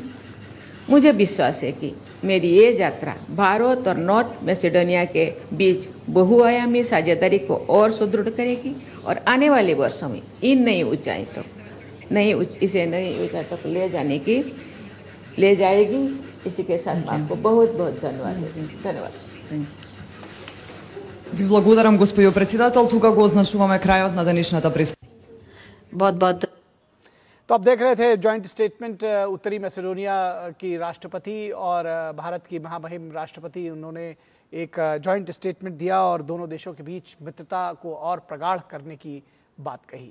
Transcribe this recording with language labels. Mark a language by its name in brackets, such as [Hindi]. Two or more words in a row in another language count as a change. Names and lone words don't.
[Hindi] मुझे विश्वास है कि मेरी ये यात्रा भारत और नॉर्थ मैसेडोनिया के बीच बहुआयामी साझेदारी को और सुदृढ़ करेगी और आने वाले वर्षों में इन नई ऊंचाई तक ले जाएगी। इसी के साथ मैं आपको बहुत बहुत धन्यवाद देती हूँ। धन्यवाद। [Macedonian] Ви благодарам, госпожо председател. Тука го означуваме крајот на денешната [Hindi] बहुत बहुत तो आप देख रहे थे [English] joint statement [Hindi] उत्तरी मैसेडोनिया की राष्ट्रपति और भारत की महामहिम राष्ट्रपति, उन्होंने एक [English] joint statement [Hindi] दिया और दोनों देशों के बीच मित्रता को और प्रगाढ़ करने की बात कही।